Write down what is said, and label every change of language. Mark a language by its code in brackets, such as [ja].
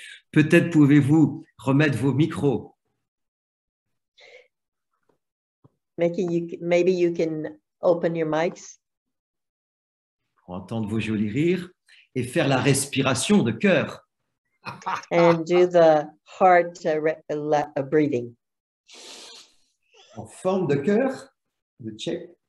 [fr] Peut-être pouvez-vous remettre vos micros. [en] Maybe you can open your mics. [fr] Pour entendre vos jolis rires et faire la respiration de cœur. [en] And do the heart breathing. [fr] En forme de cœur, le check.